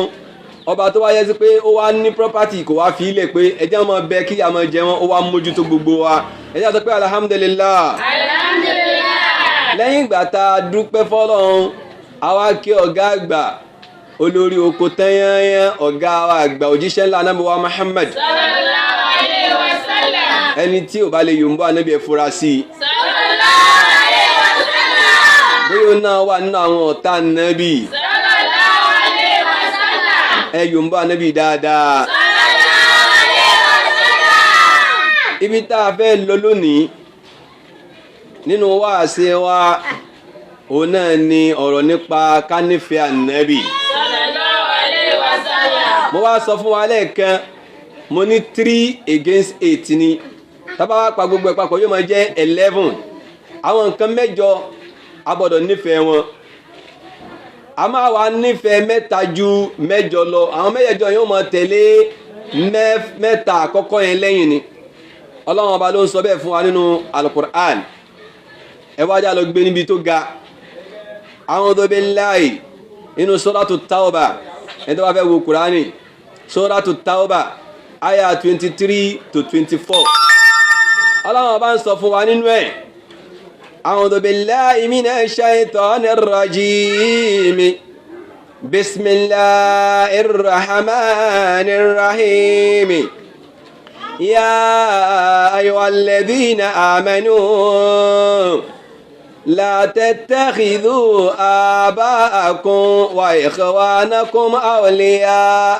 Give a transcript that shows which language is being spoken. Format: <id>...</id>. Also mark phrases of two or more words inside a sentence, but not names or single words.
<yo>Ọba tó wáyé sí pé ó wá ní property kò wá fi ilẹ̀ pé ẹjẹ́ ọmọ bẹ kí àmọ́ jẹ wọn, ó wá mójútó gbogbo wa. Ẹjẹ́ sọ pé alhamdulillah. Lẹ́yìn ìgbà tá a dúpẹ́ fọ́lọ́run, àwa kí ọ̀gá àgbà olórí oko tẹ́yẹ́yẹ́ ọ̀gá àgbà òjíṣẹ́ ńlá Ànábì wa Muhammad</yo> <ar>صلى الله عليه وسلم.</ar> <yo>Ẹni tí ò bá lè yòǹbó Ànábì ẹ fura sí i.</yo> <ar>صلى الله عليه وسلم.</ar> <yo>Bóyá náà wà nínú àwọn ọ̀tá Ànábì.</yo> <ar>صلى الله عليه وسلم.</ar> <yo>Ẹ yòǹbó Ànábì dáadáa.</yo> <ar>صلى الله عليه وسلم.</ar> <yo>Ibi tá a fẹ́ lọ lónìí nínú wáàsí wa òun náà ni ọ̀rọ̀ nípa kánífẹ́ Ànábì.</yo> <ar>صلى الله عليه وسلم.</ar> <yo>Mo wá sọ fún wa lẹ́ẹ̀kan, mo ní 3 against 8 ni. Tá bá wá pa gbogbo ẹ̀ papọ̀ yóò máa jẹ́ 11. Àwọn nǹkan mẹ́jọ a gbọ́dọ̀ nífẹ̀ẹ́ wọn. A máa wá nífẹ̀ẹ́ mẹ́ta ju mẹ́jọ lọ. Àwọn mẹ́jọ yóò máa tẹ̀lé mẹ́ta àkọ́kọ́ yẹn lẹ́yìn ni. Ọlọ́run ọba ló ń sọ bẹ́ẹ̀ fún wa nínú Al-Qur'an. Ẹ wá já lọ gbé níbi tó ga.</yo> <ar>أعوذ بالله</ar> <yo>inú Suratu Tawba. Ẹni tó bá fẹ́ wo Kùránì, Suratu Tawba aya 23 to 24. Ọlọ́run ọba ń sọ fún wa nínú ẹ̀.</yo> <ar>أعوذ بالله من الشيطان الرجيم. بسم الله الرحمن الرحيم. يا أيها الذين آمنوا لا تتخذوا آباءكم وإخوانكم أولياء</ar>